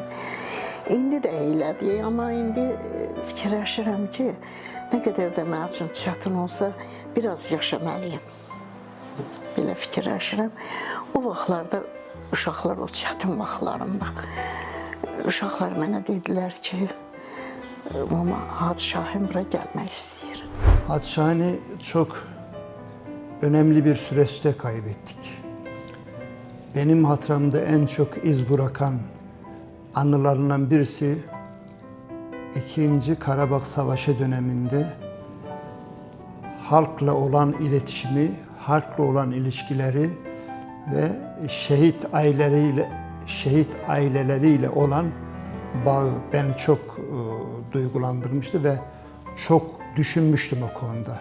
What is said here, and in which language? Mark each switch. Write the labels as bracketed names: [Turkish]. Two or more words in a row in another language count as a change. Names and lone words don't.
[Azerbaijani] İndi də elədir, amma indi fikirləşirəm ki, nə qədər də mənim üçün çətin olsa, biraz yaşamalıyım. Belə fikirləşirəm. O vaxtlarda uşaqlar, o çətin vaxtlarında, uşaqlar mənə dedilər ki, Mama, Hacı Şahin bura gəlmək istəyir. [Turkish] Hacı Şahin'i çok önemli bir süreçte kaybettik. Benim hatıramda en çok iz bırakan anılarından birisi 2. Karabağ Savaşı döneminde halkla olan iletişimi, halkla olan ilişkileri ve şehit aileleriyle olan bağı beni çok duygulandırmıştı ve çok düşünmüştüm o konuda.